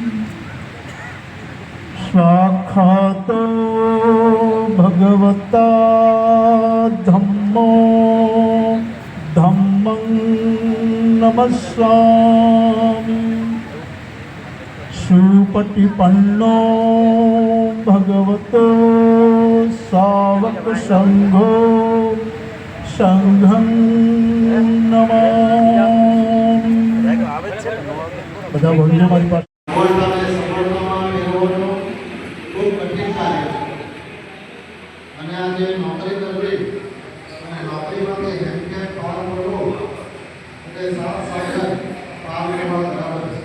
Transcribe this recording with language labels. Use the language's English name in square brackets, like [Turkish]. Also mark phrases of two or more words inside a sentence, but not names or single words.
[Pali] स्वाक्षातो भगवता धम्मो धम्मं नमस्सामि। सुपटिपन्नो भगवतो सावक संघो संघं नमामि। [Gujarati] બધા વડીલો મારી પાસે અને આજે નોકરી કરવી અને નોકરી માટે જેમ કે ફોર્મ ભરવું એટલે સાત સાગર પાર કરવા બરાબર છે।